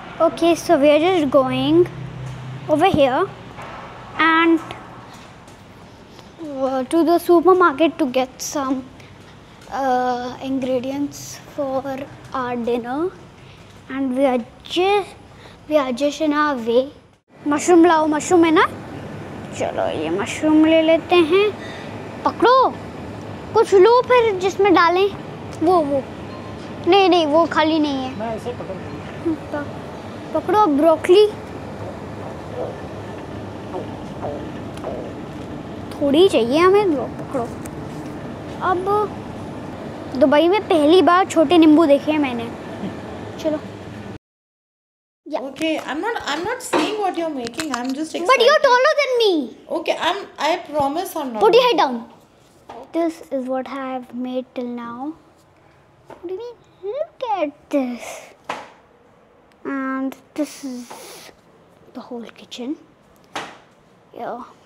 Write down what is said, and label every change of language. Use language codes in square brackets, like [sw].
[en] Okay, so we're just going over here and to the supermarket to get some ingredients for our dinner, and we are just in our way. [hi] Mushroom लाओ, mushroom है ना? चलो ये mushroom ले लेते हैं. पकड़ो, कुछ लो फिर जिसमें डालें. वो नहीं वो खाली नहीं है. मैं ऐसे पकड़ पकड़ो ब्रोकली. थोड़ी चाहिए हमें. पकड़ो. अब दुबई में पहली बार छोटे नींबू देखे हैं मैंने. चलो. Yeah. [en] Okay, I'm not seeing what you're making. I'm just excited. But you're taller than me. Okay, I promise I'm not. Put your head down. This is what I have made till now. What do you mean? Look at this. And this is the whole kitchen. Yeah.